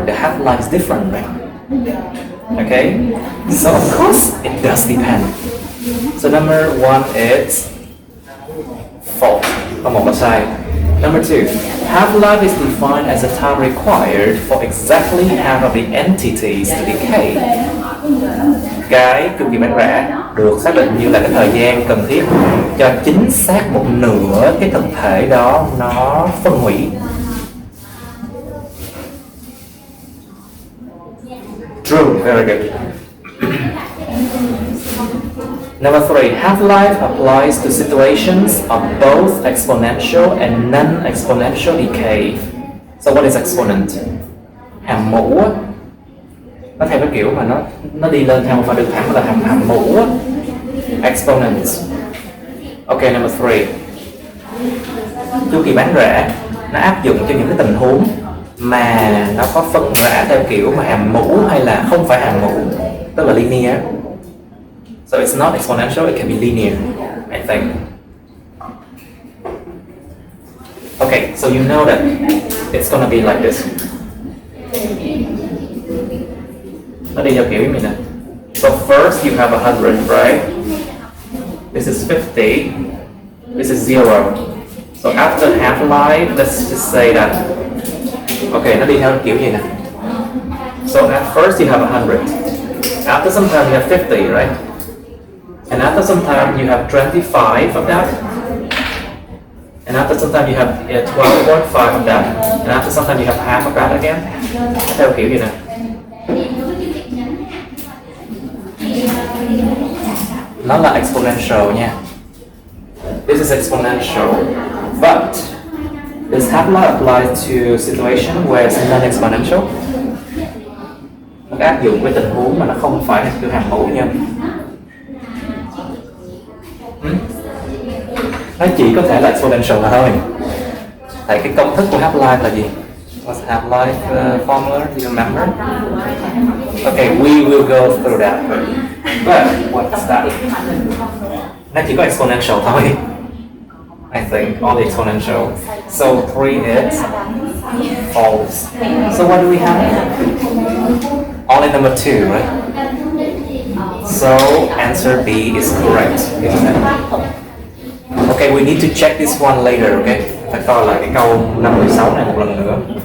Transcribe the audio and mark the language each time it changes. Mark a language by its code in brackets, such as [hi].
[en] The half-life is different, right? Okay? So of course, it does depend. So number one is false. [vi] Một là sai. [en] Number two, half-life is defined as the time required for exactly half of the entities to decay. [vi] Cái chu kỳ bán rã được xác định như là cái thời gian cần thiết cho chính xác một nửa cái thực thể đó nó phân hủy. [en] True, very good. Number three, half-life applies to situations of both exponential and non-exponential decay. So what is exponent? [vi] Hàm mũ á, nó theo cái kiểu mà nó đi lên theo một pha đường thẳng là hàm mũ á. [en] Exponents. Okay, number three. [vi] Chu kỳ bán rã nó áp dụng cho những cái tình huống mà nó có phân rã theo kiểu mà hàm mũ hay là không phải hàm mũ, tức là linear. [en] So it's not exponential, it can be linear, I think. Okay, so you know that it's gonna be like this. [vi] Nó đi theo kiểu như này. [en] So first you have 100, right? This is 50. This is 0. So after half-life, let's just say that. [vi] Okay, nó đi theo kiểu như này. [en] So at first you have 100. After some time you have 50, right? And after some time you have 25 of that. And after some time you have 12.5 of that. And after some time you have half of that again. [vi] Theo kiểu như này. Nó là exponential nha. [en] This is exponential. But does half-life apply to situation where it's non-exponential? [vi] Nó áp dụng với tình huống mà nó không phải là kiểu hàm mũ nha. Nó chỉ có thể là exponential là thôi. Tại cái công thức của half-life là gì? [en] What's half-life formula? Do you remember? Okay, we will go through that. But what's that? [vi] Nó chỉ có exponential thôi. [en] I think only exponential. So 3 is false. So what do we have? Only number 2, right? So answer B is correct, isn't it? Okay, we need to check this one later, okay? [vi] Phải coi lại cái câu 56 này một lần nữa.